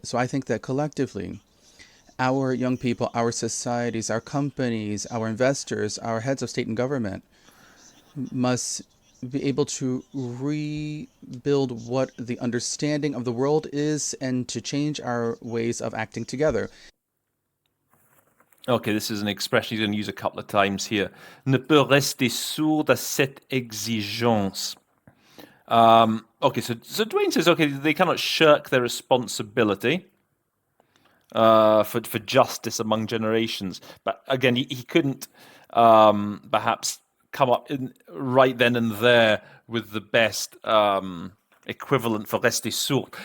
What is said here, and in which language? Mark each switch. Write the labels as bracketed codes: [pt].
[en] So I think that collectively, our young people, our societies, our companies, our investors, our heads of state and government must be able to rebuild what the understanding of the world is and to change our ways of acting together. Okay, this is an expression he's going to use a couple of times here. [fr] Ne peut rester sourd à cette exigence. [en] Okay, so Dwayne says, okay, they cannot shirk their responsibility for justice among generations. But again, he couldn't perhaps come up right then and there with the best equivalent for rester sourd.